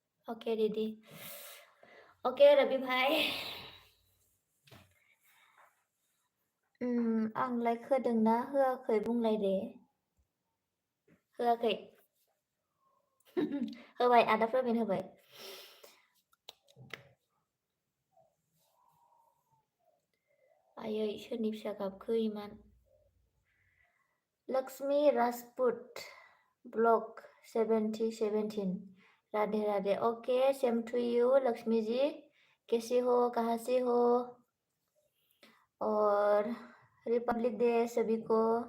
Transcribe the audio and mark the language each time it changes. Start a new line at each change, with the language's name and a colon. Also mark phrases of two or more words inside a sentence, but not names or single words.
English: Oke Didi. Oke Rabi भाई.
Bodo: आं लाइक होदोंना होआखै बुंलाय दे. होआखै. होबाय आदा प्रबिन होबाय. आयै सोरनि फिसा गाबखो इमान.
Hindi: लक्ष्मी राजपूत ब्लॉग 7017 राधे राधे.
English: OK same to you लक्ष्मी जी.
Hindi: कैसी हो कहाँ से हो और रिपब्लिक डे सभी को.